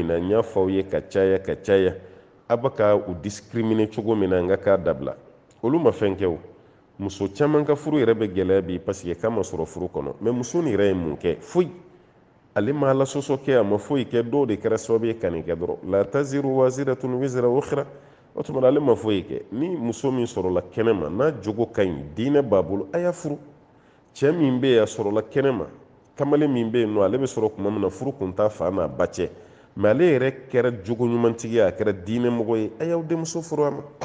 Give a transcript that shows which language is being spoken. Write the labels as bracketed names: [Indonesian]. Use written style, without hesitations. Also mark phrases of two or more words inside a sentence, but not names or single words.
[Bambara] na n y'a fɔ aw ye ka caya a bɛ ka u discriminer cogo min na n ka k'a dabila olu ma fɛn kɛ o muso caman ka furu yɛrɛ bɛ gɛlɛya bi [French] parce que [Bambara] k'a ma sɔrɔ furu kɔnɔ mɛ muso nin yɛrɛ ye mun kɛ foyi ale ma ala sɔsɔ kɛ a ma foyi kɛ dɔw de kɛra sababu ye ka nin kɛ dɔrɔn [Arabic] لا تزر وازرة وزر أخرى [Bambara] o tuma ale ma foyi kɛ ni muso min sɔrɔla kɛnɛma n'a jogo ka ɲi diinɛ b'a bolo a y'a furu cɛ min bɛ yen a sɔrɔla kɛnɛma kamalen min bɛ yen nɔ ale bɛ sɔrɔ tuma min na furu kun t'a fa n'a ba cɛ mɛ ale yɛrɛ kɛra jogo ɲumantigi ye a kɛra diinɛ mɔgɔ ye a y'aw denmuso furu a ma